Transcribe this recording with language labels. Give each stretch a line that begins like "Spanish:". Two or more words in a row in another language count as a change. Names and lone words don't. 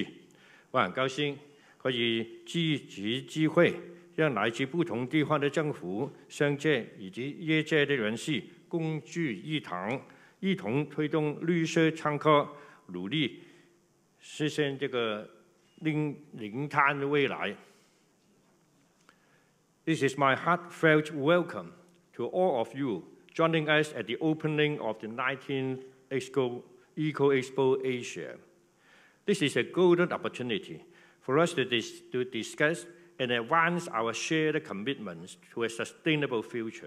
Chinese: 我很高興可以藉此機會，讓來自不同地方的政府、商界以及業界的人士共聚一堂，一同推動綠色創科，努力實現這個零碳的未來。
English: This is my heartfelt welcome to all of you joining us at the opening of the 19th Eco Expo Asia. This is a golden opportunity for us to discuss and advance our shared commitments to a sustainable future.